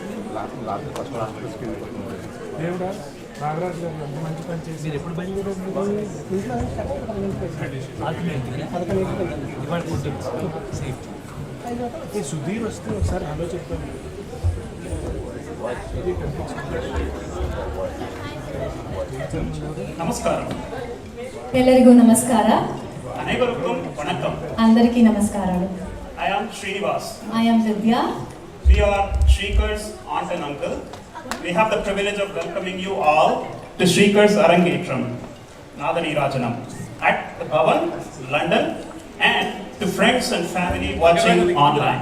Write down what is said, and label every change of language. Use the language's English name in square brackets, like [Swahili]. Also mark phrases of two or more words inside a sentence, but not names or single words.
[Telugu] దేవుడా నాగరాజు గారు ఎంత మంచి పని చేసి మీరు ఎప్పుడు బయలుదేరారు? సుధీర్ వస్తే ఒకసారి హలో చెప్తాను. నమస్కారం. [Kannada] ಎಲ್ಲರಿಗೂ ನಮಸ್ಕಾರ. ಅನೇಕರಿಗೂ ವಣಕ್ಕಂ. [Telugu] అందరికీ నమస్కారాలు. [English] I am Srinivas. I am Vidya. We are Shrikars aunt and uncle. We have the privilege of welcoming you all to Shrikars Arangetram, Nadani Rajanam, at the Bhavan, London, and to friends and family watching online.